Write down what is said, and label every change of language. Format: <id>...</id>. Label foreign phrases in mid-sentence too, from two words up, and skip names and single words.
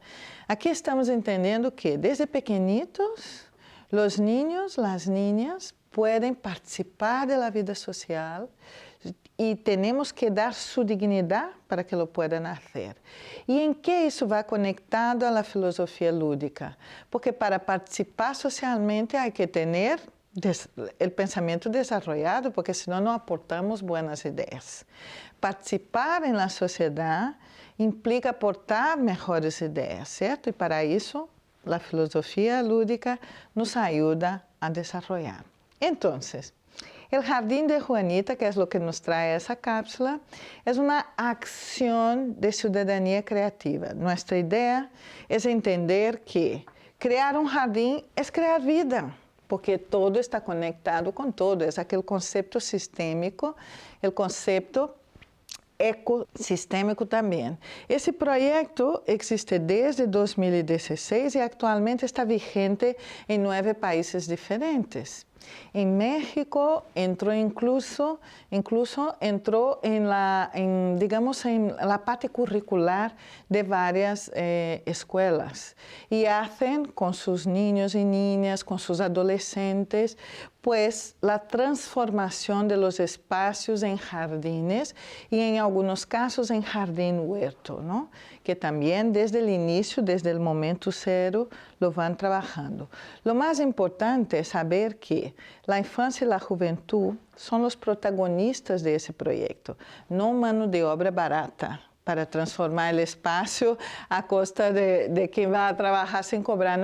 <es>Aquí estamos entendiendo que desde pequeñitos los niños, las niñas pueden participar de la vida social y tenemos que dar su dignidad para que lo puedan hacer. ¿Y en qué eso va conectado a la filosofía lúdica? Porque para participar socialmente hay que tener el pensamiento desarrollado, porque</es> <pt>senão não</pt> <es>aportamos buenas ideias. Participar en la sociedad implica aportar mejores</es> <pt>ideias, certo? E para isso,</pt> <es>la filosofía lúdica nos ayuda a desarrollar. Entonces, el Jardín de Juanita, que es lo que nos trae esa cápsula, es una acción de ciudadanía creativa. Nuestra idea es entender que crear un jardín es crear vida, porque todo está conectado con todo. Es aquel concepto sistémico, el concepto</es> <pt>ecosistêmico também. Esse projeto existe desde 2016 e atualmente está vigente em 9 países diferentes. Em México entrou incluso entrou em la parte curricular de várias escolas e hacen com seus</pt> <es>niños e niñas,</es> <pt>com seus adolescentes,</pt> <es>pues la transformación de los espacios en jardines y en algunos casos en jardín huerto, ¿no? Que también desde el inicio, desde el momento cero, lo van trabajando. Lo más importante es saber que la infancia y la juventud son los protagonistas de ese proyecto, no mano de obra barata para transformar el espacio a costa de quien va a trabajar sin cobrar.</es>